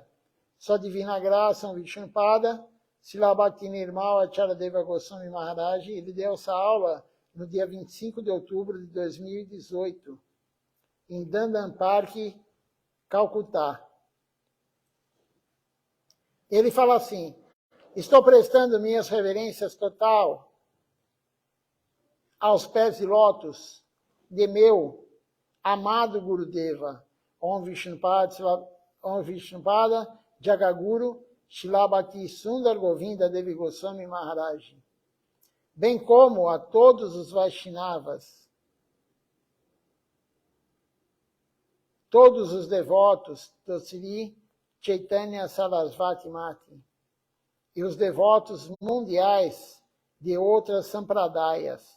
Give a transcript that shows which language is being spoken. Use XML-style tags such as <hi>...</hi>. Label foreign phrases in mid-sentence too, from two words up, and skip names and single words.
<pt>Sua Divina Graça, um Vishnupada, Srila Bhakti Nirmal Acharadeva Goswami Maharaj, ele deu essa aula no dia 25 de outubro de 2018, em Dandan Park, Calcutá. Ele fala assim: estou prestando minhas reverências total aos pés de lótus de meu amado Gurudeva, Om Vishnupada Jagaguru Srila Bhakti Sundar Govinda Devi Goswami Maharaj, bem como a todos os Vaishnavas, todos os devotos do Sri Chaitanya Sarasvati Mati e os devotos mundiais de outras sampradayas.</pt>